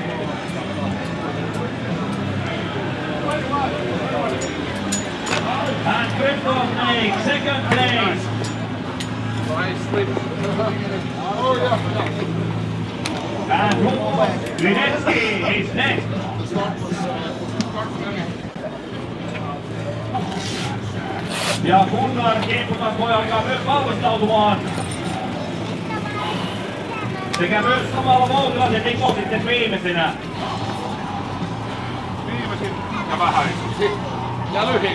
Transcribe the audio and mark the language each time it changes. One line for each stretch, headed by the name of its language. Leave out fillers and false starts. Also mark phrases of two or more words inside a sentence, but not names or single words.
English: And Christoph Eick, second place. Oh yeah. And Linetsky is next. The start was
Finnish: Ja Gunnar Kimppukas voi alkaa myös valmistautumaan. Sekä myös samalla Voutilaisen se Niko sitten viimeisenä. Viimeisin ja vähäisin. Ja lyhin.